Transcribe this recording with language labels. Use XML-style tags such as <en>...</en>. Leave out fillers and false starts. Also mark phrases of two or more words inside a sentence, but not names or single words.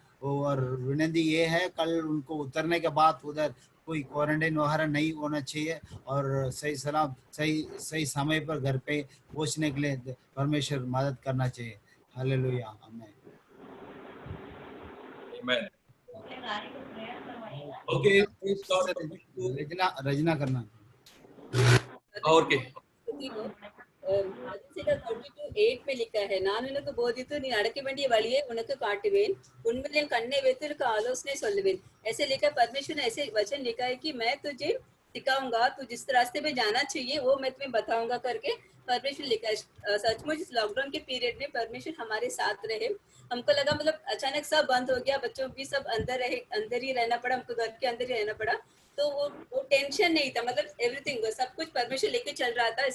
<hi>और विनती ये है कल उनको उतरने के बाद उधर कोई क्वारंटाइन वगैरह नहीं होना चाहिए और सही सलाम सही समय पर घर पे पहुंचने के लिए परमेश्वर मदद करना चाहिए। हालेलुया, आमीन। आमीन। ओके, रजना करना और के 32:8 में लिखा है,</hi> <ta>நான் உனக்கு போதித்து நீ நடக்க வேண்டிய வழியை உனக்கு காட்டுவேன், उनमें என் கண்ணை வைத்து உனக்கு ஆலோசனை சொல்லுவேன்।</ta> <hi>ऐसे लिखा, परमेश्वर ने ऐसे वचन लिखा है कि मैं तुझे सिखाऊंगा, तू जिस रास्ते पे जाना चाहिए वो मैं तुम्हें बताऊंगा करके परमेश्वर लिखा है। सचमुच इस लॉकडाउन के पीरियड में परमेश्वर हमारे साथ रहे। हमको लगा मतलब अचानक सब बंद हो गया, बच्चों भी सब अंदर ही रहना पड़ा, हमको घर के अंदर ही रहना पड़ा, तो वो टेंशन नहीं था, मतलब एवरीथिंग सब कुछ परमेश्वर लेके चल रहा था।</hi>